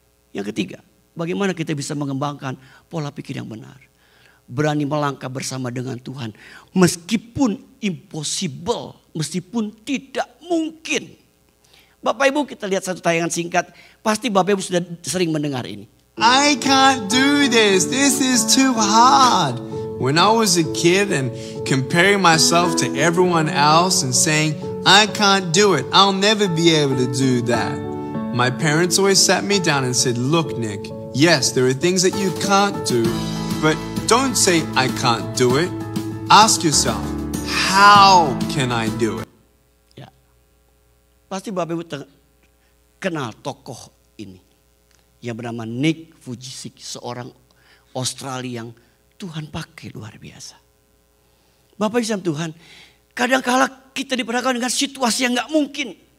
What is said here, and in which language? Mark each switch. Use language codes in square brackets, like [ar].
[id] Yang ketiga, bagaimana kita bisa mengembangkan pola pikir yang benar. Berani melangkah bersama dengan Tuhan. Meskipun impossible, meskipun tidak mungkin. Bapak Ibu, kita lihat satu tayangan singkat. Pasti Bapak Ibu sudah sering mendengar ini. [en] I can't do this. This is too hard. When I was a kid and comparing myself to everyone else and saying, I can't do it. I'll never be able to do that. My parents always sat me down and said, look, Nick, yes, there are things that you can't do, but don't say I can't do it. Ask yourself, how can I do it? [id] Ya. Pasti Bapak Ibu kenal tokoh ini. Yang bernama Nick Vujicic, seorang Australia yang Tuhan pakai luar biasa. Bapak Ibu Tuhan, kadang-kala kita diperhadapkan dengan situasi yang gak mungkin.